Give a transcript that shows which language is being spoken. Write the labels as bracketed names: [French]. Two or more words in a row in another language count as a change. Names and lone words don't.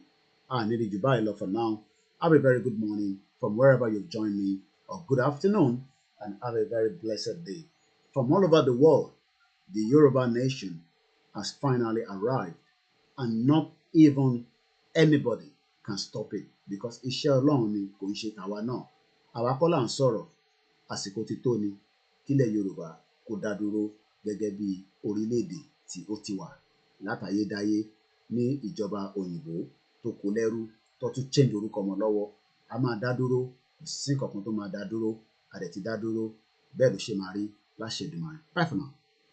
[English] I needed you by love for now. Have a very good morning from wherever you've joined me, or good afternoon, and have a very blessed day. From all over the world, the Yoruba nation has finally arrived, and not even anybody can stop it, because [Yoruba] iṣẹ́ Ọlọ́run ni, kò ń ṣe tàwa náà. Àwa kọ́ là ń sọ̀rọ̀, àsìkò ti tó ni kílẹ̀ Yorùbá kó dá dúró gẹ́gẹ́ bí orílẹ̀-èdè tí ó ti wà látayédáyé ní ìjọba òyìnbó tó kó lẹ́rú tó tún change orúkọ ọmọ lọ́wọ́. A máa dá dúró, kò sí nǹkan tó máa dá dúró, a dẹ̀ ti dá dúró, bẹ́ẹ̀ ló ṣe máa rí láṣẹ Èdùmàrè. [English] Bye for now.